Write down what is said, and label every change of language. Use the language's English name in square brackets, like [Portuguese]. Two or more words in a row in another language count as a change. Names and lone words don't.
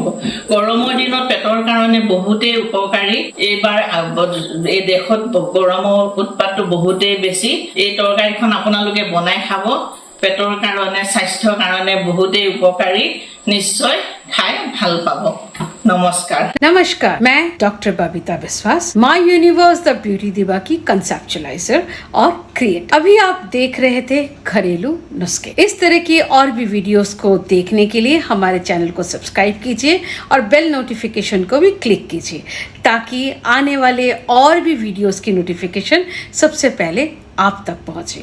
[Assamese] গৰমৰ দিনত পেটৰ কাৰণে বহুতেই উপকাৰী। এইবাৰ এই দেশত গৰমৰ উৎপাতটো বহুতেই বেছি। এই তৰকাৰীখন আপোনালোকে বনাই খাব। পেটৰ কাৰণে, স্বাস্থ্যৰ কাৰণে বহুতেই উপকাৰী। নিশ্চয় খাই ভাল পাব। [Hindi] नमस्कार, मैं डॉक्टर बबीता विश्वास, माई यूनिवर्स द ब्यूटी दीवा की कंसेप्चुलाइजर और क्रिएटर। अभी आप देख रहे थे घरेलू नुस्खे। इस तरह की और भी वीडियोस को देखने के लिए हमारे चैनल को सब्सक्राइब कीजिए और [English] bell notification [Hindi] को भी क्लिक कीजिए, ताकि आने वाले और भी वीडियोस की नोटिफिकेशन सबसे पहले आप तक पहुँचे।